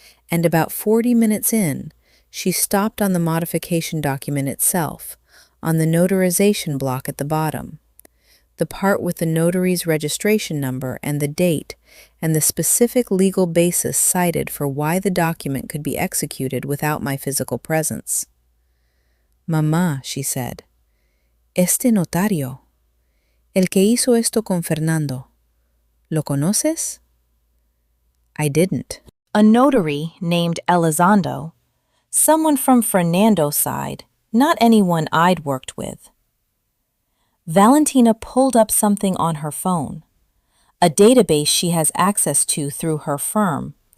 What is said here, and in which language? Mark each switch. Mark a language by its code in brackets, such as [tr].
[en] And about 40 minutes in, she stopped on the modification document itself, on the notarization block at the bottom, the part with the notary's registration number and the date, and the specific legal basis cited for why the document could be executed without my physical presence. [es] Mamá, [en] she said, [es] este notario, el que hizo esto con Fernando, ¿lo conoces? [en] I didn't. A notary named Elizondo, someone from Fernando's side, not anyone I'd worked with. Valentina pulled up something on her phone, a database she has access to through her firm.